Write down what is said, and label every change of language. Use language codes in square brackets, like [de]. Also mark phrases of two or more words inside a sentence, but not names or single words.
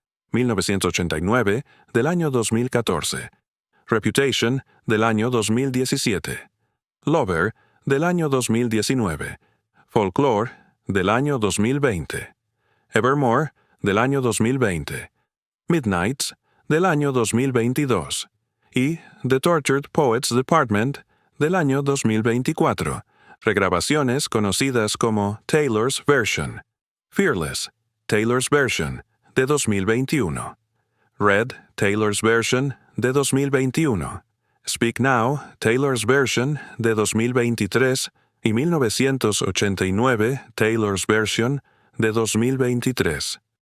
[es] 1989, del año 2014, Reputation, del año 2017, Lover, del año 2019, Folklore, del año 2020, Evermore, del año 2020, Midnights, del año 2022, y The Tortured Poets Department, del año 2024, regrabaciones conocidas como Taylor's Version, Fearless, Taylor's Version, de 2021, Red, Taylor's Version, de 2021, Speak Now, Taylor's Version, de 2023, y 1989, Taylor's Version, de 2023.